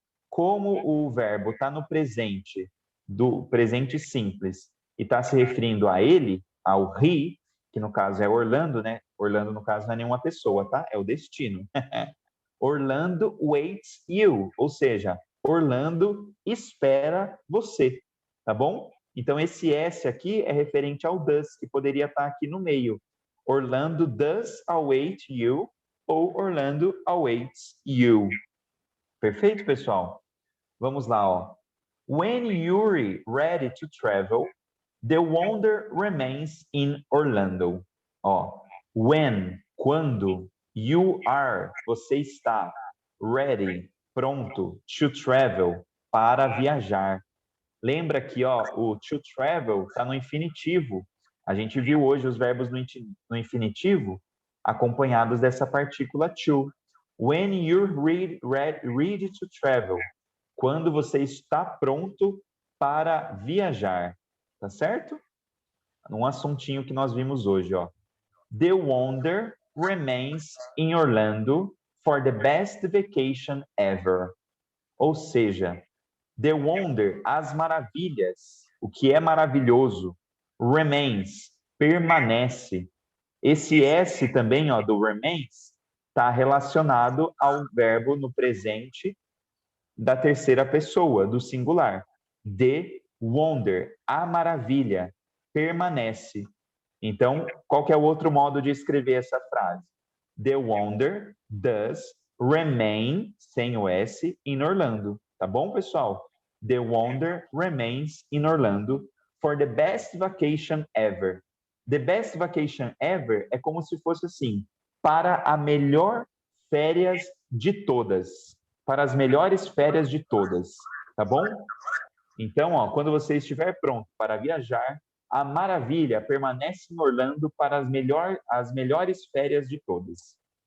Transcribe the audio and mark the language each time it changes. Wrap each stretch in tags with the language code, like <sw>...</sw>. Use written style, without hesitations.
<pt>Como o verbo está no presente, do presente simples, e está se referindo a ele, ao he, que no caso é Orlando, né? Orlando, no caso, não é nenhuma pessoa, tá? É o destino.</pt> <en>Orlando waits you,</en> <pt>ou seja, Orlando espera você, tá bom? Então, esse S aqui é referente ao does, que poderia estar aqui no meio.</pt> <en>Orlando does await you, ou Orlando awaits you.</en> <pt>Perfeito, pessoal? Vamos lá, ó.</pt> <en>When you're ready to travel, the wonder remains in Orlando.</en> <pt>Ó, when, quando, you are, você está, ready, pronto, to travel, para viajar. Lembra que, ó, o to travel está no infinitivo. A gente viu hoje os verbos no infinitivo acompanhados dessa partícula to.</pt> <en>When you're ready to travel.</en> <pt>Quando você está pronto para viajar, tá certo? Um assuntinho que nós vimos hoje, ó.</pt> <en>The wonder remains in Orlando for the best vacation ever.</en> <pt>Ou seja, the wonder, as maravilhas, o que é maravilhoso, remains, permanece. Esse S também, ó, do remains, está relacionado ao verbo no presente da terceira pessoa, do singular. The wonder, a maravilha, permanece. Então, qual que é o outro modo de escrever essa frase?</pt> <en>The wonder does remain,</en> <pt>sem o S,</pt> <en>in Orlando.</en> <pt>Tá bom, pessoal?</pt> <en>The wonder remains in Orlando for the best vacation ever. The best vacation ever</en> <pt>é como se fosse assim, para a melhor férias de todas. Para as melhores férias de todas, tá bom? Então, ó, quando você estiver pronto para viajar, a maravilha permanece em Orlando para as melhores férias de todas.</pt>